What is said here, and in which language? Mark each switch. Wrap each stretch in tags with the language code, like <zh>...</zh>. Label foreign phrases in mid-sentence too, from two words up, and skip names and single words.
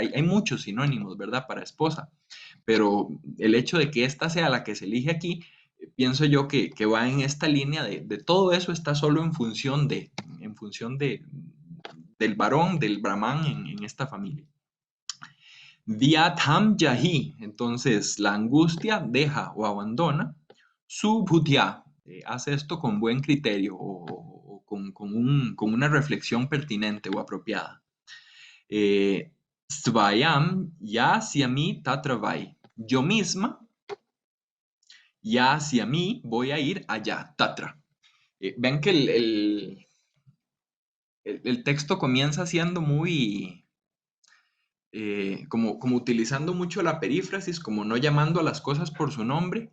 <es>Hay muchos sinónimos, ¿verdad? Para esposa, pero el hecho de que esta sea la que se elige aquí, pienso yo que va en esta línea de todo eso está solo en función del varón, del brahman en esta familia.</es> <sa>व्याधं याहि,</sa> <es>entonces la angustia deja o abandona. Subhudya, hace esto con buen criterio o con una reflexión pertinente o apropiada.</es> <sa>स्वयं यास्यामि तत्रवै,</sa> <es>yo misma, ya hacia mí voy a ir allá, tatra. Ven que el texto comienza siendo muy, como utilizando mucho la perífrasis, como no llamando a las cosas por su nombre.</es>